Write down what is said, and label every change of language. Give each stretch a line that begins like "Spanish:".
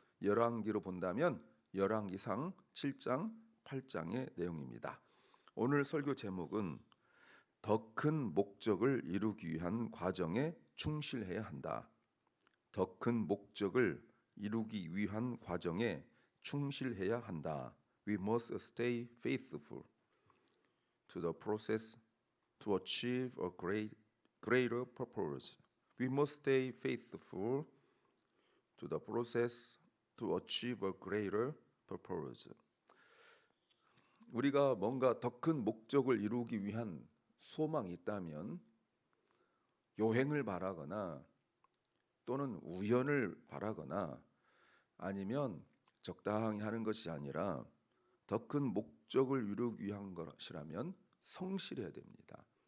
Korean: 열왕기로 본다면 열왕기상 7장, 8장의 내용입니다. 오늘 설교 제목은 더 큰 목적을 이루기 위한 과정에 충실해야 한다. 더 큰 목적을 이루기 위한 과정에 충실해야 한다.
English: We must stay faithful to the process to achieve a greater purpose. We must stay faithful to the process to achieve a greater purpose.
Korean: 우리가 뭔가 더 큰 목적을 이루기 위한 소망이 있다면 요행을 바라거나 또는 우연을 바라거나 아니면 적당히 하는 것이 아니라 더 큰 목적을 이루기 위한 것이라면 성실해야 됩니다.